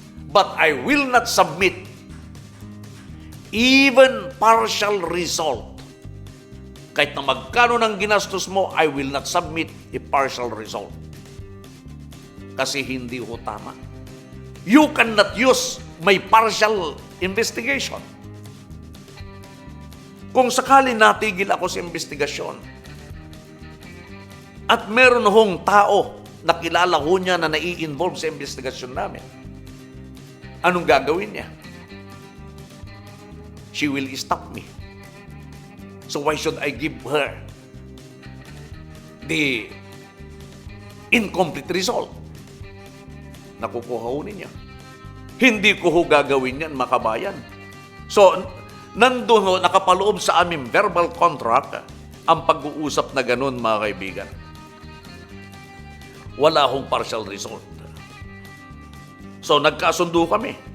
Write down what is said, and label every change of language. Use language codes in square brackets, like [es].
[en] But I will not submit even partial result. [tl] Kahit na magkano ng ginastos mo, [en] I will not submit a partial result. [tl] Kasi hindi ho tama. [en] You cannot use my partial investigation. [tl] Kung sakali natigil ako sa investigasyon, at meron hong tao na kilala ho niya na nai-involve sa investigasyon namin, anong gagawin niya? [en] She will stop me. So why should I give her the incomplete result? [tl] Nakukuha ho ninyo. Hindi ko ho gagawin yan, mga kabayan. So, nandun ho, nakapaloob sa aming verbal contract ang pag-uusap na ganun, mga kaibigan. Wala hong partial result. So, nagkasundo kami.